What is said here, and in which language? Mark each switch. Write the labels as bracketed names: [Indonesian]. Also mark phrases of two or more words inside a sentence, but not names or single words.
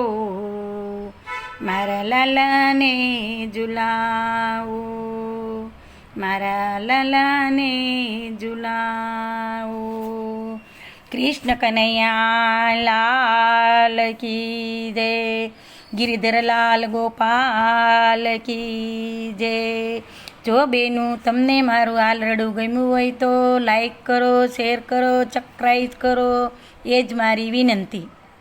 [Gujarati] મારા લાલા ને ઝુલાઓ, મારા લાલા ને ઝુલાઓ। [Hindi] कृष्ण कन्हैया लाल की जय, गिरिधर लाल गोपाल की जय। [Gujarati] જો બેનુ તમને મારું આલરડું ગમ્યું હોય તો લાઈક કરો, શેર કરો, સબસ્ક્રાઈબ કરો, એ જ મારી વિનંતી।